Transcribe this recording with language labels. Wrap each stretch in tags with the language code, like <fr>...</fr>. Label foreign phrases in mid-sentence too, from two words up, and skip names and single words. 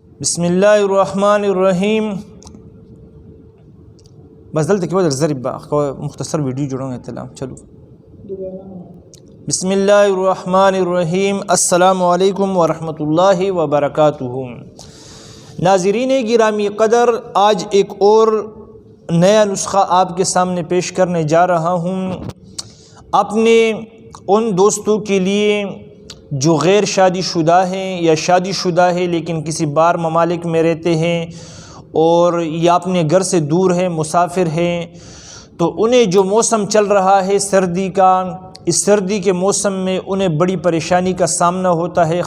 <ar>بسم اللہ الرحمن الرحیم.</ar> <ps>بس دلته کې ودر ضرب مختصر ویډیو جوړوم ته چلو.</ps> <ar>بسم اللہ الرحمن الرحیم. السلام علیکم ورحمۃ اللہ وبرکاتہ.</ar> <ur>ناظرین گرامی قدر، آج ایک اور نیا نسخہ آپ کے سامنے پیش کرنے جا رہا ہوں. اپنے ان دوستوں کے لیے جو غیر شادی شدہ ہیں یا شادی شدہ ہے لیکن کسی بار ممالک میں رہتے ہیں اور یا اپنے گھر سے دور ہیں، مسافر ہیں، تو انہیں جو موسم چل رہا ہے سردی کا، اس سردی کے موسم میں انہیں بڑی پریشانی کا سامنا ہوتا ہے.</ur>